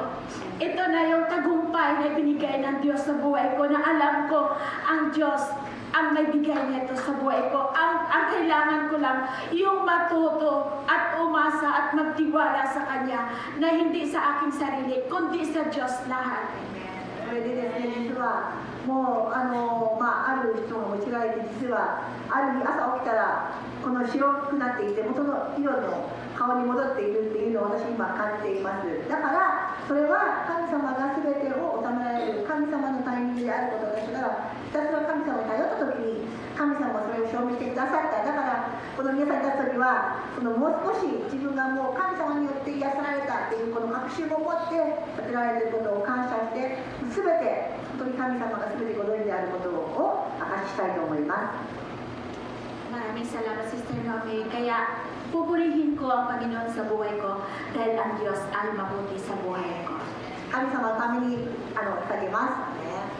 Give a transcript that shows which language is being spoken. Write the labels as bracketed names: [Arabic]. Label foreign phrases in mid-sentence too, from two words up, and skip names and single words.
[Filipino] Ito na yung tagumpay na binigay ng Diyos sa buhay ko na alam ko ang Diyos ang may bigay nito sa buhay ko. Ang kailangan ko lang yung matuto at umasa at magtiwala sa Kanya na hindi sa aking sarili, kundi sa Diyos lahat. [Japanese] それでですね、実はもうある人が用いて、実はある日朝起きたらこの白くなっていて元の色の顔に戻っているっていうのを私今感じています。だからそれは神様が全てを治められる神様のタイミングであることですから、ひたすら神様に頼った時に神様がそれを証明してくださった。だからこの皆さんに立つ時はもう少し自分がもう神様によって癒されたっていうこの確信を持って立てられていることを感謝して、全て本当に神様が全てご存知であることを明かししたいと思います。 [Filipino] Maraming salamat, Sister Noemi. Kaya pupurihin ko ang Panginoon sa buhay ko dahil ang Diyos ay mabuti sa buhay ko. [Japanese] 神様のために捧げます。